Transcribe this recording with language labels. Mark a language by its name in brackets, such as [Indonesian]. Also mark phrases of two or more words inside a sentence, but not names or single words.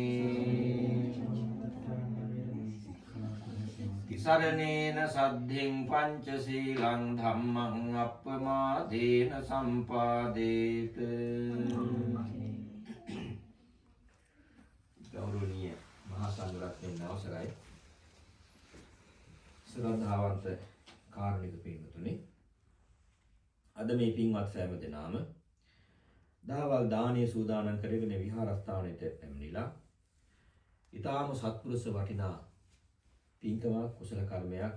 [Pali] तिसरणेन सद्धिं पंचशीलं धम्मं अपमादेन संपादेत [Sinhala] गौरवनीय महासंඝරත්නයන් අවසරයි ශ්‍රද්ධාවන්ත කාරුණික පින්වතුනි අද මේ පින්වත් සෑම දෙනාම දහවල් දානීය සූදානම් කරගෙන විහාරස්ථානයට පැමිණිලා ඊටාම සත්පුරුෂ වටිනා පින්කමක් කුසල කර්මයක්